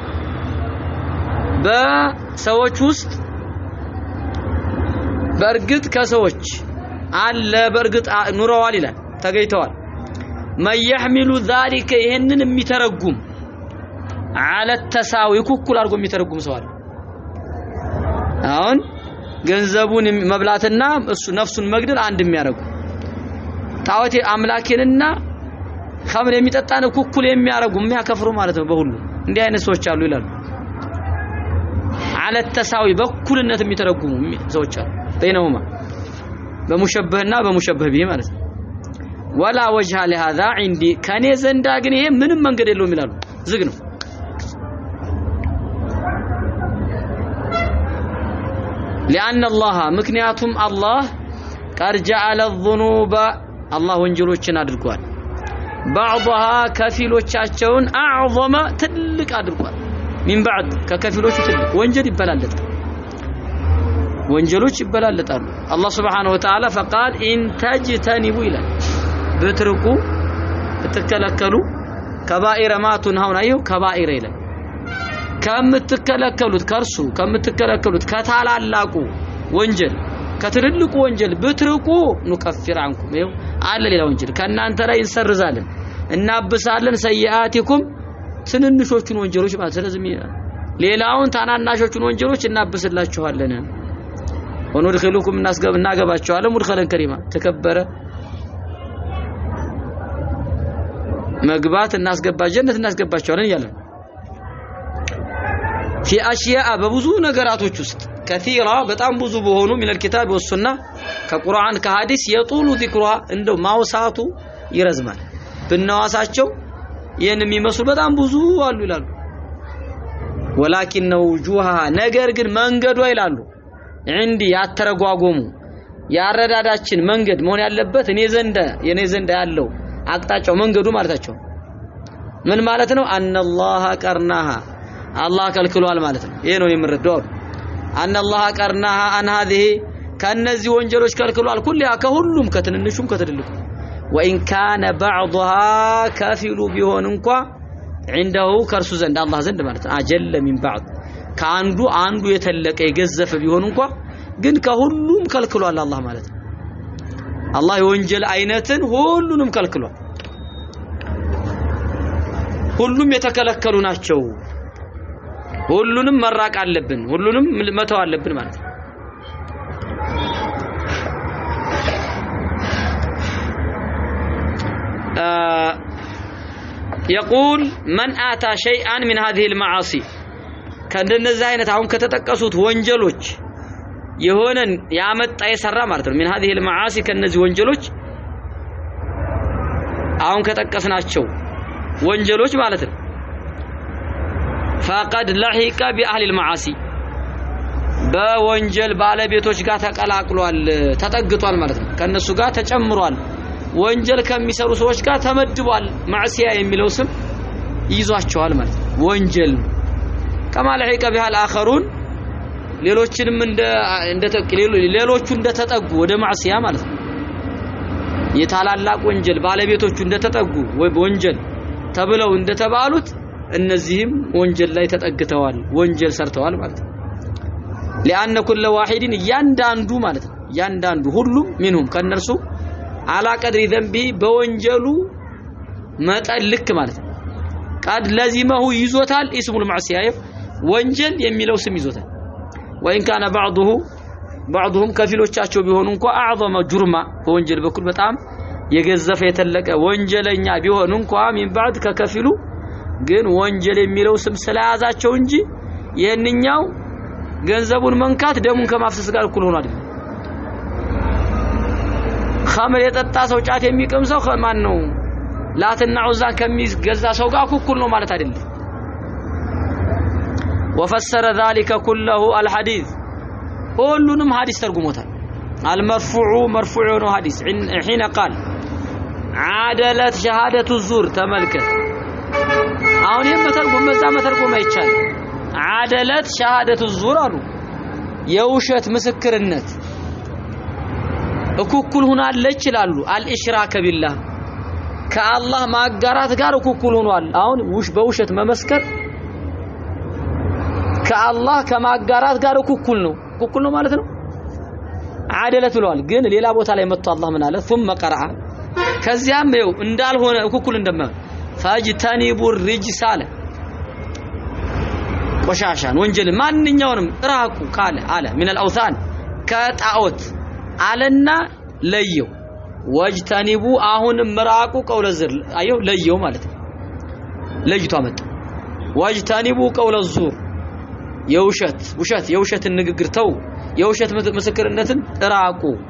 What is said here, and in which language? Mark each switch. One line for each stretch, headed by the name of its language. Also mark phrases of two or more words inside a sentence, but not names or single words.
Amharic: በሰዎች ውስጥ በርግጥ ከሰዎች አለ በርግጥ ኑረዋል ይላል ተገይተዋል። ማይህሚሉ ذلك ይሄንን የሚተረጉም
Arabic: على التساوي
Amharic: እኩል አድርጎ የሚተረጉም ሰው አለ። አሁን ገንዘቡን መብላትና እሱ ነፍሱን መግደል አንድ የሚያደርጉ ጣዖት አምላኪንና ኸምር የሚጠጣን ኩኩል የሚያረጉ የሚያከፍሩ ማለት ነው በሁሉ እንዲህ አይነት ሰዎች አሉ ይላሉ
Arabic: على التساوي
Amharic: በኩልነት የሚተረጉሙ ሰዎች አሉ በይነውማ በሙሸበህና በሙሸበህ ቢሂ ማለት ነው
Arabic: ولا وجه لهذا عندي
Amharic: ከኔ ዘንዳ ግን ይሄ ምንም መንገድ የለውም ይላሉ ዝግ ነው
Arabic: لأن الله
Amharic: ምክንያቱም አላህ
Arabic: قد جعل الذنوب الله
Amharic: ወንጀሎችን አድርጓል
Arabic: بعضها ከፊሎቻቸውን اعظم
Amharic: ትልቅ አድርጓል
Arabic: من بعد
Amharic: ከከፊሎቹ ትልቅ ወንጀል ይበላለጣል ወንጀሎች ይበላለጣሉ
Arabic: الله سبحانه وتعالى فقال ان تجتنبوا الى
Amharic: በትርቁ ተከለከሉ ከባኢረ ማቱን አሁን አየው ከባኢረ ይላል ከምትከለከሉት ከርሱ ከምትከለከሉት ከታላላቁ ወንጀል ከትልልቁ ወንጀል በትርቁ
Arabic: نكفر عنكم
Amharic: ይው አለ ሌላ ወንጀል ከናንተ ላይ እንሰርዛለን እናብሳለን ሰይአቲኩም ትንንሾቹን ወንጀሎች ማለት ስለዚህ ሌላውን ታናናሾቹን ወንጀሎች እናብስላችኋለን ወንድخلكم እናገባችኋለን
Arabic: مدخلا كريما
Amharic: ተከበረ መግባት እናስገባ ጀነት እናስገባቸዋለን ይላል
Arabic: في اشياء
Amharic: በብዙ ነገራቶች ውስጥ كثيرة በጣም ብዙ በሆኑ
Arabic: من الكتاب والسنة
Amharic: ከቁርአን ከሐዲስ የጡሉ ذكرها እንደው ማውሳቱ ይረዝማል ብናዋሳቸው ይሄን የሚመስሉ በጣም ብዙ አሉ ይላሉ
Arabic: ولكن وجوها
Amharic: ነገር ግን መንገዱ ይላሉ عندي ያተረጓጎሙ ያረዳዳችን መንገድ መሆን ያለበት የኔ ዘንዳ ያለው አቅጣጫው መንገዱ ማለታቸው ምን ማለት ነው
Arabic: أن الله قرنها
Amharic: አላህ ከልክሏል ማለት ነው ይሄ ነው የምረዳው
Arabic: أن الله قرنها عن هذه
Amharic: ከነዚህ ወንጀሎች ከልክሏል ኩልያ ከሁሉም ከትንንሹም ከትልልቁ
Arabic: وان كان بعضها كافل
Amharic: ቢሆን እንኳን عنده ከርሱ ዘንድ አላህ ዘንድ ማለት ነው
Arabic: أجل من بعض
Amharic: አንዱ የተለቀ የገዘፈ ቢሆን እንኳን ግን ከሁሉም ከልክሏል አላህ ማለት ነው አላህ የወንጀል አይነትን ሁሉንም ከልክሏል ሁሉም የተከለከሉ ናቸው ሁሉንም መራቅ አለብን ሁሉንም መተው አለብን ማለት ነው
Arabic: يقول من اتى شيئا من هذه المعاصي
Amharic: ከእንደነዚህ አይነት አሁን ከተጠቀሱት ወንጀሎች የሆነን ያመጣ የሰራ ማለት ነው
Arabic: من هذه المعاصي
Amharic: ከነዚህ ወንጀሎች አሁን ከጠቀስናቸው ወንጀሎች ማለት ነው
Arabic: فقد لحق باهل المعاصي
Amharic: በወንጀል ባለቤቶች ጋር ተቀላቅሏል ተጠግቷል ማለት ነው ከነሱ ጋር ተጨምሯል ወንጀል ከሚሰሩ ሰዎች ጋር ተመድቧል ማዕሲያ የሚለው ስም ይዟቸዋል ማለት ነው ወንጀል
Arabic: كما لحق بها الاخرون
Amharic: ሌሎችንም ሌሎቹ እንደተጠጉ ወደ ማዕሲያ ማለት ነው የታላላቅ ወንጀል ባለቤቶቹ እንደተጠጉ ወይ ወንጀል ተብለው እንደተባሉት እነዚህም ወንጀል ላይ ተጠግተዋል ወንጀል ሰርተዋል ማለት ነው
Arabic: لأن كل واحد
Amharic: ያንዳንዱ ማለት ነው ያንዳንዱ ሁሉም منهم ከነርሱ
Arabic: على قدر ذنبه
Amharic: በወንጀሉ መጠን ልክ ማለት ነው
Arabic: قد لزمه
Amharic: ይዞታል
Arabic: اسم المعصيه
Amharic: ወንጀል የሚለው ስም ይዞታል
Arabic: وإن كان بعضهم
Amharic: ከፊሎቻቸው ቢሆኑ እንኳን
Arabic: اعظم جرما
Amharic: በወንጀል በኩል በጣም የገዘፈ የተለቀ ወንጀለኛ ቢሆኑ እንኳን
Arabic: من بعد
Amharic: ከከፊሉ ግን ወንጀል የሚለው ስም ስለያዛቸው እንጂ የነኛው ገንዘቡን መንካት ደሙን ከማፍሰስ ጋር እኩል ሆኖ አይደል ኸምር የጠጣ ሰው ጫት የሚቀም ሰው ማን ነው ላትና ዑዛ ከሚገዛ ሰው ጋር እኩል ነው ማለት አይደለም
Arabic: وفسر ذلك كله الحديث
Amharic: ሁሉንም ሐዲስ ተርጉሞታል
Arabic: المرفوع مرفوع
Amharic: ነው ሐዲስ
Arabic: حين قال عادلت شهاده الزور
Amharic: ተመልከት አሁን የመተርጉም መተርጉም አይቻል
Arabic: عادلت شهاده الزور
Amharic: አሉ የውሸት ምስክርነት እኩል ሆናለች ይላሉ
Arabic: الاشراك بالله
Amharic: ከአላህ ማጋራት ጋር እኩል ሆኗል አሁን በውሸት መመስከር ከአላህ ከማጋራት ጋር እኩል ነው ማለት ነው عادلت ብለዋል ግን ሌላ ቦታ ላይ መጥቶ አላህ ምን አለ
Arabic: ثم قرأ
Amharic: ከዚያም ነው እንዳልሆነ እኩል እንደማይሆን
Arabic: فاجتنبوا الرجس
Amharic: ቆሻሻን ወንጀል ማንኛውንም ራቁ ካለ አለ
Arabic: من الاوثان
Amharic: ከጣዖት አለና ለየው ወጅተኒቡ አሁንም ምራቁ
Arabic: قول الزور
Amharic: አየው ለየው ማለት ነው ለይቷ መጣ
Arabic: واجتنبوا قول الزور
Amharic: የውሸትን ንግግር ተው የውሸት ምስክርነትን ራቁ